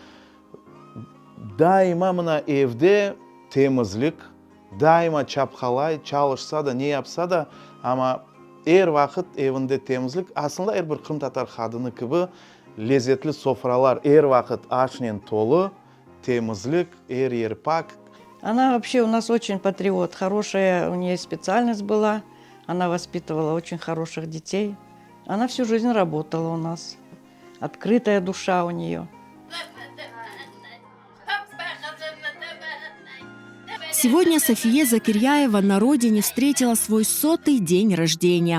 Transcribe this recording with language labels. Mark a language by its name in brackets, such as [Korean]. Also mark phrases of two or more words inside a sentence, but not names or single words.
[Crimean Tatar] Daima mına evde temizlik, daima çapqalay, çalışsa da, ne yapsa da, ama vaqt evinde temizlik. Aslında bir Kırım Tatar kadını gibi lezzetli sofralar, vaqt aşnen tolu, temizlik, yer pak. [Russian] Она вообще у нас очень патриот. Хорошая у нее специальность была. Она воспитывала очень хороших детей. Она всю жизнь работала у нас. Открытая душа у нее. Сегодня София Закиряева на родине встретила свой 100-й день рождения.